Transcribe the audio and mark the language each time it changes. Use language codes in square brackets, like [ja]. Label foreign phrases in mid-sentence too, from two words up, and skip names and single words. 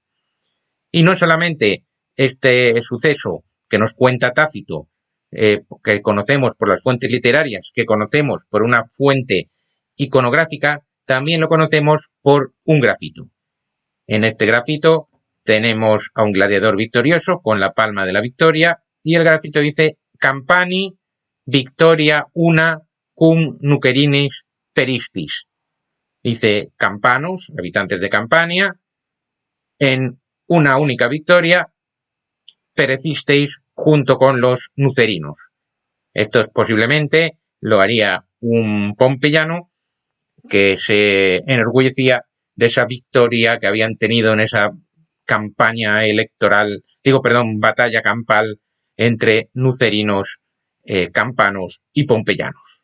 [es] Y no solamente este suceso que nos cuenta Tácito, que conocemos por las fuentes literarias, que conocemos por una fuente iconográfica, también lo conocemos por un grafito. En este grafito tenemos a un gladiador victorioso con la palma de la victoria y el grafito dice: [la] Campani victoria una cum nucerinis peristis. [es] Dice: campanos, habitantes de Campania, en una única victoria perecisteis junto con los nucerinos. Esto posiblemente lo haría un pompeyano que se enorgullecía de esa victoria que habían tenido en esa campaña electoral, batalla campal entre nucerinos, campanos y pompeyanos.